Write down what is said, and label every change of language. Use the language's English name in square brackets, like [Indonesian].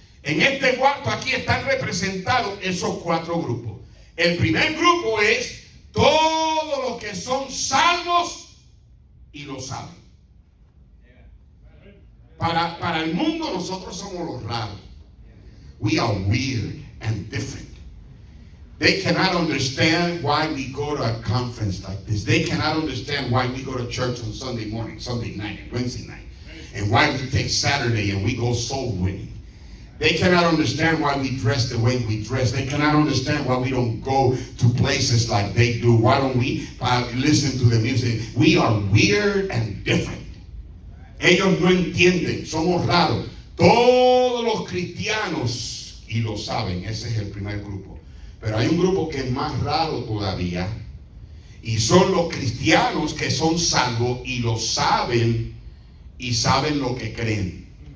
[Spanish] En este cuarto aquí están representados esos 4 grupos. El primer grupo es todos los que son salvos y lo saben. Para el mundo nosotros somos los raros. [English] We are weird and different. They cannot understand why we go to a conference like this. They cannot understand why we go to church on Sunday morning, Sunday night, and Wednesday night. And why we take Saturday and we go soul winning. They cannot understand why we dress the way we dress. They cannot understand why we don't go to places like they do. Why don't we listen to the music? We are weird and different. [Spanish] Ellos no entienden, somos raros. Todos los cristianos, y lo saben, ese es el primer grupo. Pero hay un grupo que es más raro todavía, y son los cristianos que son salvos y lo saben, y saben lo que creen.